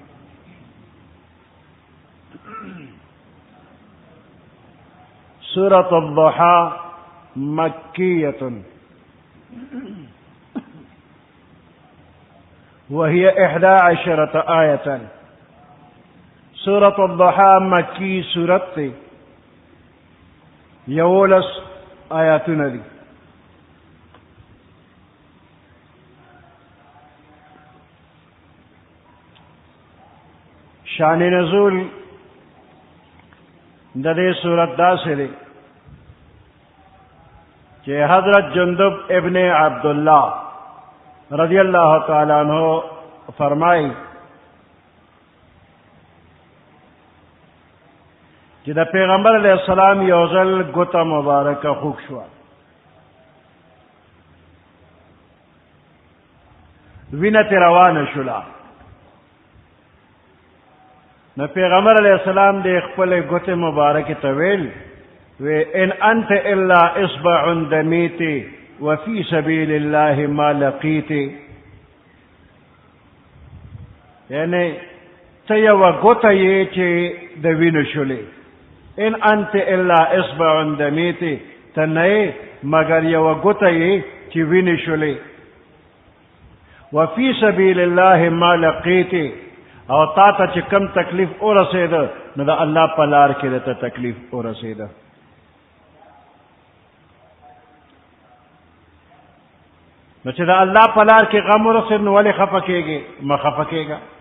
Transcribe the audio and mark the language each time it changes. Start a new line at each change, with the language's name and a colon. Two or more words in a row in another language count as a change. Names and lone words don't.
Arabic: سورة الضحى مكية وهي 11 آية.
Pashto: سورة الضحى مکی سورت تے 11 آیاتونه دي. شان نزول د دې سورت داسې دی چې حضرت جندب ابن عبداللہ
Arabic: رضی اللہ تعالیٰ عنہ
Pashto: فرمائی چې د پیغمبر
Arabic: علیہ السلام
Pashto: یو ځل ګوته مبارکه خوږ شوه، وینه ترې روانه شوله. نو پیغمبر
Arabic: علیہ السلام
Pashto: د خپلې ګوتې مبارکې ته ویل
Arabic: ان انت الا اصبع دمیت وفي سبيل الله ما لقيت،
Pashto: یعنی ته یوه ګوته یې چې د وینو شولې.
Arabic: ان انت الا اصبع دمیت،
Pashto: ته نه یې مګر یوه ګوته یې چې وینې شولې.
Arabic: وفي سبيل الله ما لقيت،
Pashto: او تا ته چې کم تکلیف ورسېده نو د الله په لار کې درته تکلیف ورسېده. نو چې د الله په لار کې غم ورسېد نو ولې خفه کېږې؟ مه خفه کېږه.